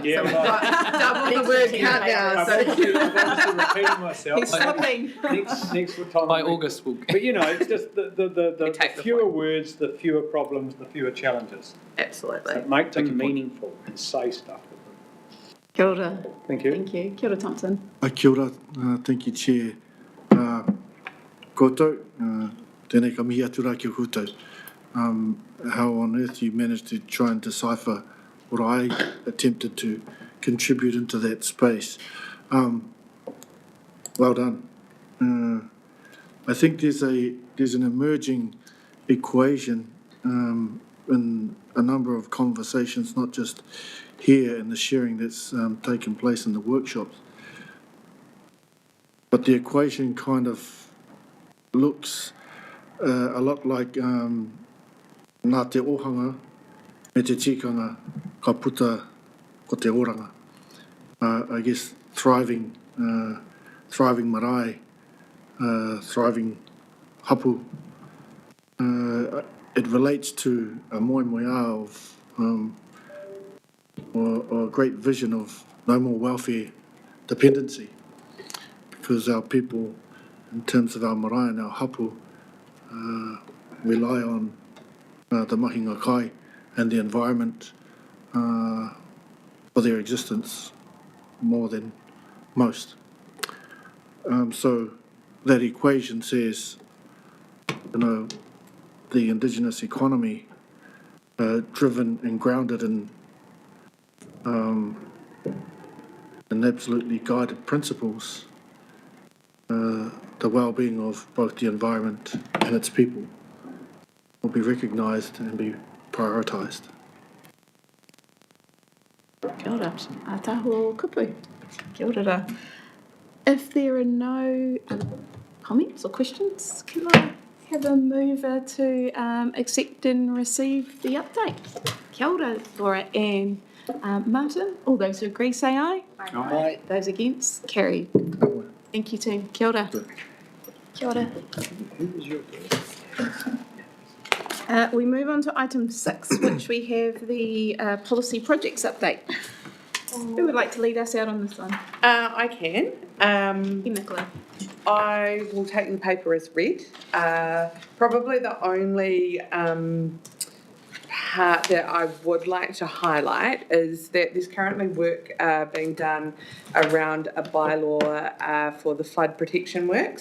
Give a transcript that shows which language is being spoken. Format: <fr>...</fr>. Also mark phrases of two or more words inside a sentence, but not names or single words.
<en>yeah, so we've got double the word count now. So repeating myself. He's slipping. Next time. By August, we'll. But it's just the fewer words, the fewer problems, the fewer challenges. Absolutely. So make them meaningful and say stuff with them.</en> <mi>Kia ora.</mi> <en>Thank you. Thank you.</en> <mi>Kia ora, Thompson. Kia ora.</mi> <en>Thank you, Chair.</en> <mi>Koutou, tēnei ka mihi atu rā ki o koutou.</mi> <en>How on earth you managed to try and decipher what I attempted to contribute into that space. Well done. I think there's an emerging equation in a number of conversations, not just here in the sharing that's taken place in the workshops, but the equation kind of looks a lot like</en> <mi>nā te ohanga me te tikanga ka puta ko te oranga.</mi> <en>I guess thriving marae, thriving hapu. It relates to a moemoeā of or a great vision of no more welfare dependency, because our people, in terms of our marae and our hapu, rely on the</en> <mi>mahinga kai</mi> <en>and the environment for their existence more than most. So that equation says, the Indigenous economy driven and grounded in absolutely guided principles, the well-being of both the environment and its people will be recognised and be prioritised.</en> <mi>Kia ora. Ataho kupu. Kia ora.</mi> <en>If there are no comments or questions, can I have a mover to accept and receive the update?</en> <mi>Kia ora,</mi> <en>Laura and Martin. All those who agree say aye. Aye. Those against, carried. Thank you, team.</en> <mi>Kia ora. Kia ora.</mi> <en>We move on to item 6, which we have the policy projects update. Who would like to lead us out on this one? I can. Nicola. I will take the paper as read. Probably the only part that I would like to highlight is that there's currently work being done around a bylaw for the flood protection work.</en>